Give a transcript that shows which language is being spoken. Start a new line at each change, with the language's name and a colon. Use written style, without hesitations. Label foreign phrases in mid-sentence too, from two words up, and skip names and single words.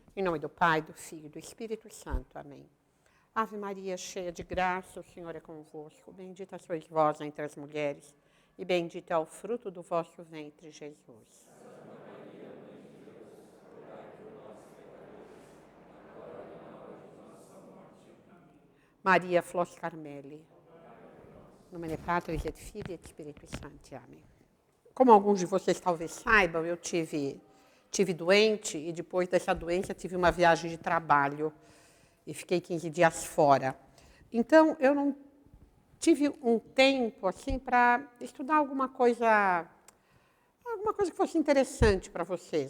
Portuguese: nome do Pai, do Filho e do Espírito Santo. Amém. Ave Maria, cheia de graça, o Senhor é convosco. Bendita sois vós entre as mulheres, e bendito é o fruto do vosso ventre, Jesus.
Latin: Maria Flos Carmeli. Nome Patris et Filii et Spiritus Sancti.
Portuguese: Amém. Como alguns de vocês talvez saibam, eu tive doente e depois dessa doença tive uma viagem de trabalho e fiquei 15 dias fora. Então, eu não tive um tempo assim para estudar alguma coisa que fosse interessante para vocês.